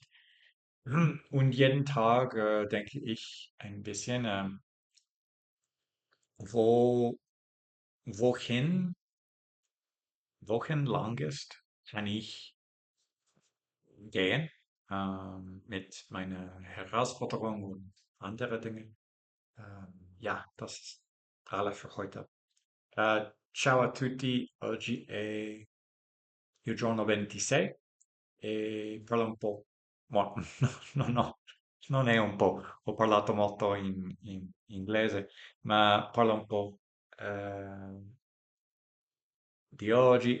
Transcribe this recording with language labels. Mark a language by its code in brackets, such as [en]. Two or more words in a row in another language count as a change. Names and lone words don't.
[de] Und jeden Tag denke ich ein bisschen, wo, wohin, wohin lang ist, kann ich gehen mit meiner Herausforderung und andere Dinge. Ja, das ist alles für heute. [it] Ciao a tutti, oggi è il giorno 26 e parlo un po', no, no, no, non è un po', ho parlato molto in inglese, ma parlo un po' eh, di oggi.